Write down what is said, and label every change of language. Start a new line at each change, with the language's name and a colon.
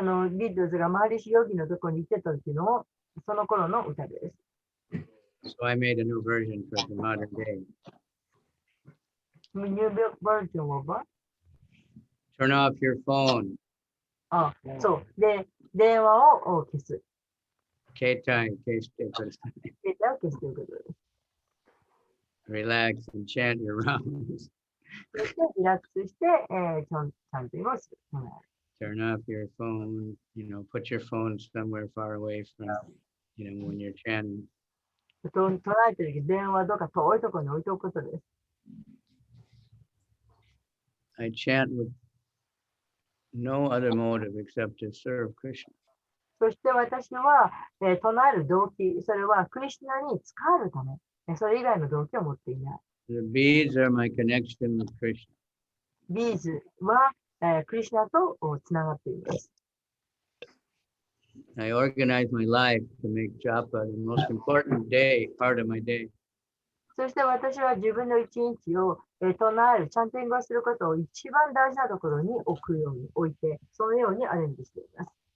Japanese: ビートルズがマハリシヨギのところに行ってた時のその頃の歌です。
English: So I made a new version for the modern day. New version of what? Turn off your phone.
Japanese: そう。で、電話を消す。携帯消してください。携帯を消すということです。
English: Relax and chant your rounds.
Japanese: そしてリラックスして、ちゃんと今をする。
English: turn off your phone, put your phone somewhere far away from, when you're chanting.
Japanese: 唱えてる時、電話どうか遠いところに置いておくことです。
English: I chant with no other motive except to serve Krishna.
Japanese: そして私は、唱える動機、それはクリシュナに仕えるため、それ以外の動機を持っていない。
English: The beads are my connection with Krishna.
Japanese: ビーズは、クリシュナとつながっています。
English: I organize my life to make japa the most important part of my day.
Japanese: そして私は自分の一日を、唱える、チャンティングをすることを一番大事なところに置いて、そのようにアレンジしています。